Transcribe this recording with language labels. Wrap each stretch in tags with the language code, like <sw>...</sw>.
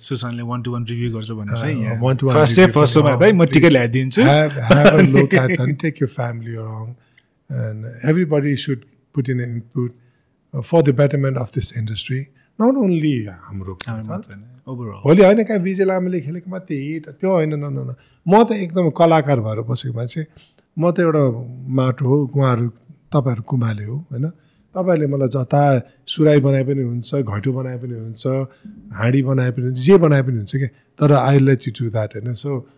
<ne>सुशान्तले 1-to-1 review गर्छ भने चाहिँ फर्स्ट सोमा भाइ म टिकट ल्याइदिन्छु</ne> <en>have a look at and take your family along and everybody should put in an input for the betterment of this industry not only</en> <ne>हाम्रो</ne> <en>overall</en> <ne>भोलि होइन कहाँ विजय लामाले खेलेको मात्रै हिट त्यो होइन न म त एकदम कलाकार भएर बसेको मान्छे म त एउटा माटो हो उहाँहरू तपाईँहरू कुमाले हो होइन तपाईँहरूले मलाई जता सुराई बनाए पनि हुन्छ घैँटो बनाए पनि हुन्छ हाँडी बनाए पनि हुन्छ जे बनाए पनि हुन्छ क्या तर</ne> <en>I let you do that</en> <ne>होइन सो</ne>